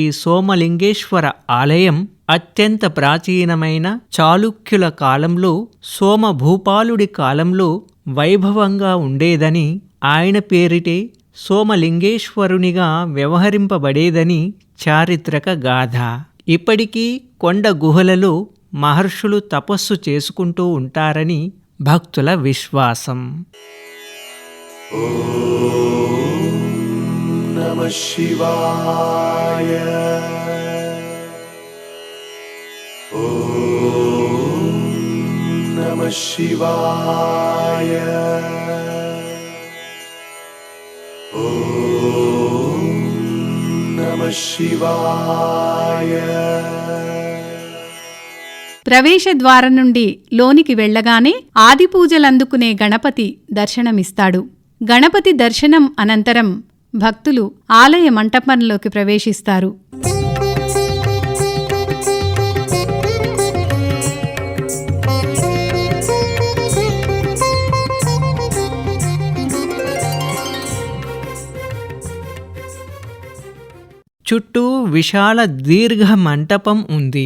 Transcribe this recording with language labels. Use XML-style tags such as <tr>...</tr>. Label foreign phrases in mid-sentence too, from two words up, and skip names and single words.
<te>సోమలింగేశ్వర ఆలయం అత్యంత ప్రాచీనమైన చాళుక్యుల కాలంలో, సోమభూపాలుడి కాలంలో వైభవంగా ఉండేదని, ఆయన పేరిటే సోమలింగేశ్వరునిగా వ్యవహరింపబడేదని చారిత్రక గాథ. ఇప్పటికీ కొండ గుహలలో మహర్షులు తపస్సు చేసుకుంటూ ఉంటారని భక్తుల విశ్వాసం.</te> <sa>नमः शिवाय. ॐ नमः शिवाय. ॐ नमः शिवाय.</sa> <te>ప్రవేశద్వారం నుండి లోనికి వెళ్లగానే ఆదిపూజలందుకునే గణపతి దర్శనమిస్తాడు. గణపతి దర్శనం అనంతరం భక్తులు ఆలయ మంటపంలోకి ప్రవేశిస్తారు. చుట్టూ విశాల దీర్ఘ మంటపం ఉంది.</te>